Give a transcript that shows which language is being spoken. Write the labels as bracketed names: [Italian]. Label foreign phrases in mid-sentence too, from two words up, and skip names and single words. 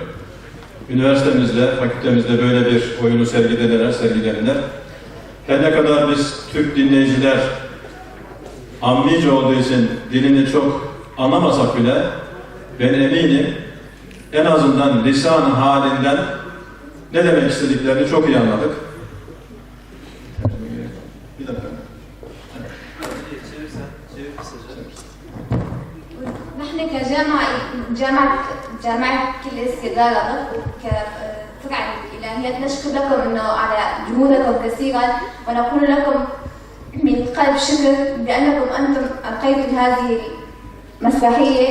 [Turkish] Üniversitemizde, fakültemizde böyle bir oyunu sergilediler. Her ne kadar biz Türk dinleyiciler ammice olduğu için dilini çok anlamasak bile ben eminim en azından lisan halinden ne demek istediklerini çok iyi anladık. [Arabic] نحن جامعة كلية الإدارة كفرع الإلهيات نشكر لكم إنه على جهودكم كثيرا ونقول لكم من قلب شكر بأنكم أنتم ألقيتم هذه المسرحية.